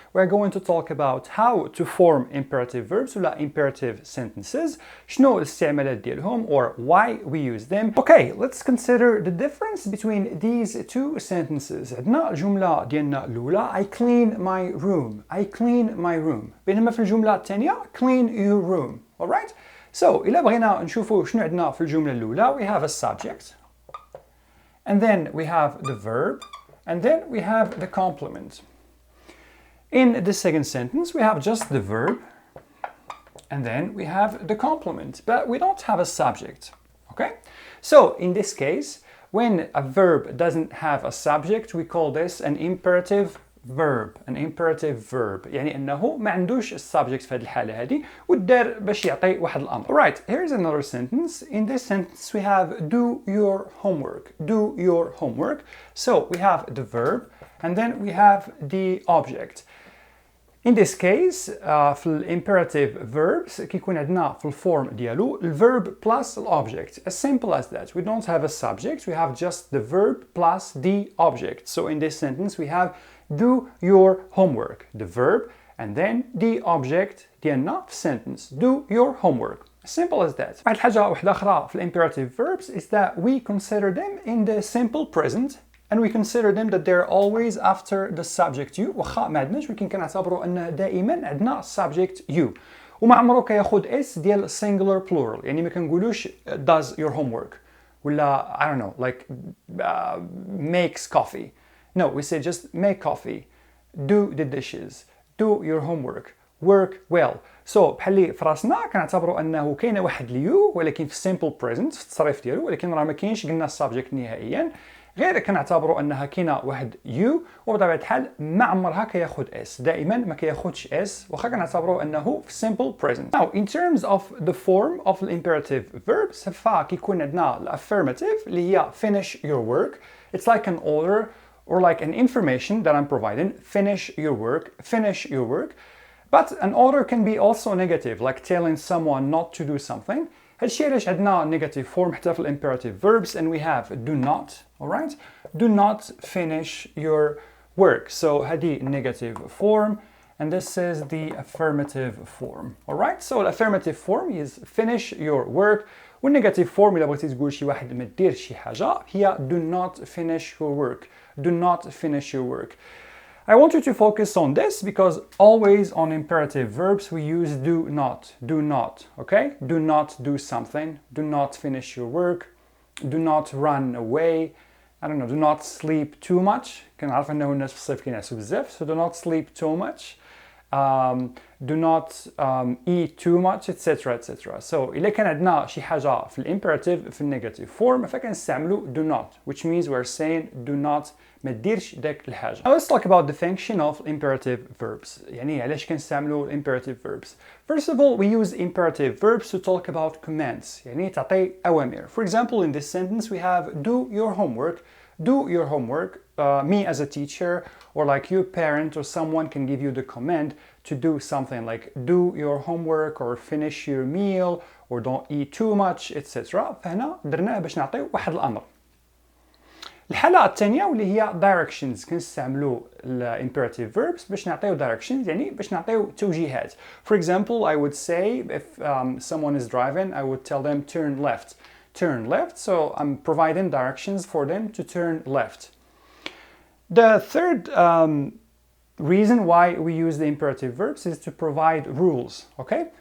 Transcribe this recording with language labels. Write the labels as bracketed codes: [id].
[en] We're going to talk about how to form imperative verbs ولا imperative sentences. [ar] شنو الاستعمالات ديالهم [en] or why we use them. Okay, let's consider the difference between these two sentences. [ar] عندنا الجملة ديالنا الأولى [en] I clean my room. I clean my room. [ar] بينما في الجملة الثانية [en] clean your room. Alright? So, [ar] إلا بغينا نشوفوا شنو عندنا في الجملة الأولى, [en] we have a subject, and then we have the verb, and then we have the complement. In the second sentence, we have just the verb, and then we have the complement, but we don't have a subject, okay? So, in this case, when a verb doesn't have a subject, we call this an imperative verb, an imperative verb. [ar] يعني أنه ما عندوش subject في هذه الحالة هذه والدار باش يعطي واحد الأمر. [en] Right, here's another sentence. In this sentence we have do your homework. Do your homework. So we have the verb and then we have the object. In this case, في imperative verbs [ar] كيكون عندنا في الفورم ديالو [en] الverb plus object. As simple as that. We don't have a subject, we have just the verb plus the object. So in this sentence we have do your homework, the verb, and then the object ديالنا في sentence. Do your homework. As simple as that. [ar] واحد الحاجة واحدة أخرى [en] في imperative verbs is that we consider them in the simple present and we consider them that they're always after the subject you. [ar] واخا ما عندناش ولكن كنعتبروا أن دائما عندنا subject you. وما عمره كياخد اس ديال singular plural. يعني ما كنقولوش [en] does your homework [ar] ولا [en] I don't know like makes coffee. No, we say just make coffee, do the dishes, do your homework, work well. [ar] So بحالي في راسنا كنعتبروا انه كاينه واحد اليو ولكن في simple present في التصريف ديالو ولكن راه ما كاينش قلنا السبجكت نهائيا غير كنعتبروا انها كاينه واحد يو وبطبيعه الحال ما عمرها كياخذ اس دائما ما كياخذش اس واخا كنعتبروا انه في simple present. [en] Now in terms of the form of the imperative verbs [ar] فكيكون عندنا الافirmative اللي هي [en] finish your work. It's like an order or like an information that I'm providing, finish your work. But an order can be also negative, like telling someone not to do something. [ar] هادشي علاش عندنا [en] negative form حتى في imperative verbs and we have do not, alright? Do not finish your work. So هادي negative form and this is the affirmative form, alright? So the affirmative form is finish your work. [ar] والنيجاتيف فورم إلا بغيتي تقول شي واحد ما ديرش شي حاجة هي [en] do not finish your work. Do not finish your work. I want you to focus on this because always on imperative verbs we use do not, okay? Do not do something, do not finish your work, do not run away, I don't know, do not sleep too much. [ar] كنعرف أنه الناس في الصيف كينعسوا بزاف, [en] so do not sleep too much. Do not eat too much, etc. [ar] So إلا كان عندنا شي حاجة في الإمبيراتيف في النيجاتيف فورم فكنستعملوا do not, [en] which means we're saying do not [ar] ما ديرش داك الحاجة. [en] Now let's talk about the function of imperative verbs. [ar] يعني علاش كنستعملوا imperative verbs. [en] First of all, we use imperative verbs to talk about commands. [ar] يعني تعطي أوامر. [en] For example, in this sentence we have do your homework. Do your homework. Me as a teacher or like your parent or someone can give you the command to do something like do your homework or finish your meal or don't eat too much, etc. [ar] فهنا درناه باش نعطيو واحد الأمر. الحالة الثانية واللي هي directions كنستعملوا imperative verbs باش نعطيو directions يعني باش نعطيو توجيهات. [en] For example, I would say if someone is driving, I would tell them turn left. Turn left, so I'm providing directions for them to turn left. The third reason why we use the imperative verbs is to provide rules, okay?